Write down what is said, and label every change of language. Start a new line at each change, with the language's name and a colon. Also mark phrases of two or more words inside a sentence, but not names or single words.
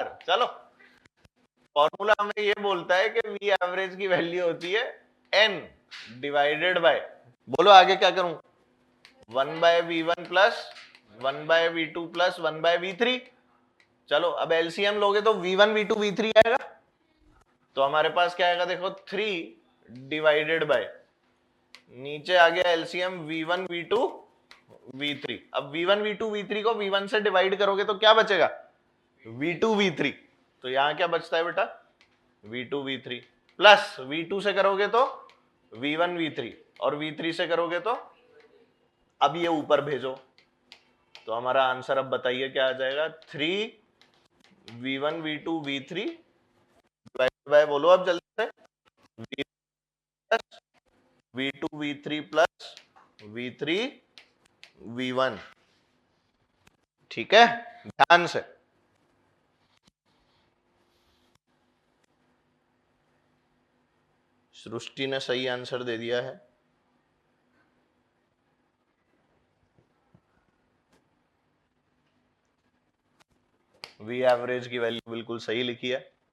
Hindi: चलो, फॉर्मूला हमें ये बोलता है कि v एवरेज की वैल्यू होती है n
English: divided by,
Hindi: बोलो आगे क्या करूं, 1 बाय v1 प्लस 1 बाय v2 प्लस 1 बाय v3। चलो, अब एलसीएम लोगे तो v1 v2 v3 आएगा, तो हमारे पास क्या आएगा देखो, 3
English: divided by,
Hindi: नीचे आ गया एलसीएम v1 v2 v3। अब v1 v2 v3 को v1 से डिवाइड करोगे तो क्या बचेगा, v2 v3। तो यहां क्या बचता है बेटा, v2 v3 प्लस v2 से करोगे तो v1 v3, और v3 से करोगे तो, अब ये ऊपर भेजो, तो हमारा आंसर अब बताइए क्या आ जाएगा, 3v1 v2 v3
English: divide by,
Hindi: बोलो अब जल्दी से, v2 v3 प्लस v3 v1। ठीक है, ध्यान से। सृष्टि ने सही आंसर दे दिया है। वी एवरेज की वैल्यू बिल्कुल सही लिखी है।